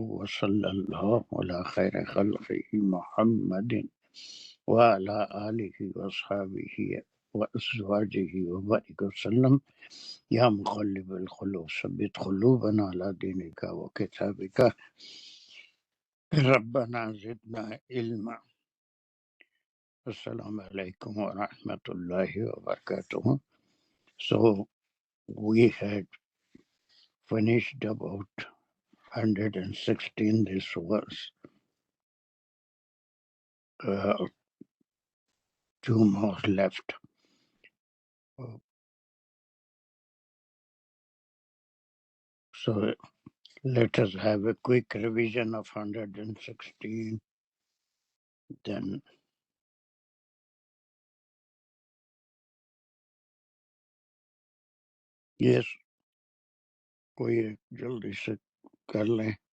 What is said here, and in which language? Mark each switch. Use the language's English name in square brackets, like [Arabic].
[Arabic] وصلى الله على خير خلقه محمد وعلى آله وأصحابه وأزواجه وبارك وسلم. يا مقلب القلوب ثبت قلوبنا على دينك وكتابك. ربنا زدنا علما. السلام عليكم ورحمة الله وبركاته. [English] So we had finished about 116. This was two more left. So let us have a quick revision of 116. Then yes, [Urdu] کوئی جلدی سے کر لیں.